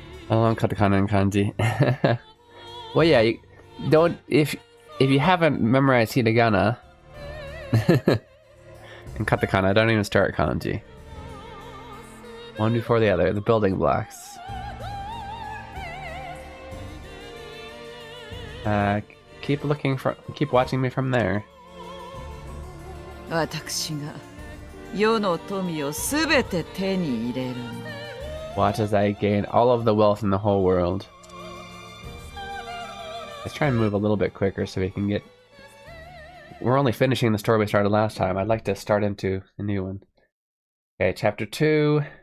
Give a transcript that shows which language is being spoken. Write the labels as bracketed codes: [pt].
[en] Along katakana and kanji. Well, yeah, you don't if you haven't memorized hiragana and katakana, don't even start kanji. One before the other, the building blocks. Keep watching me from there. [ja] 私が世の富をすべて手に入れるの。 [en] Watch as I gain all of the wealth in the whole world. Let's try and move a little bit quicker so we can get... We're only finishing the story we started last time. I'd like to start into a new one. Okay, chapter 2.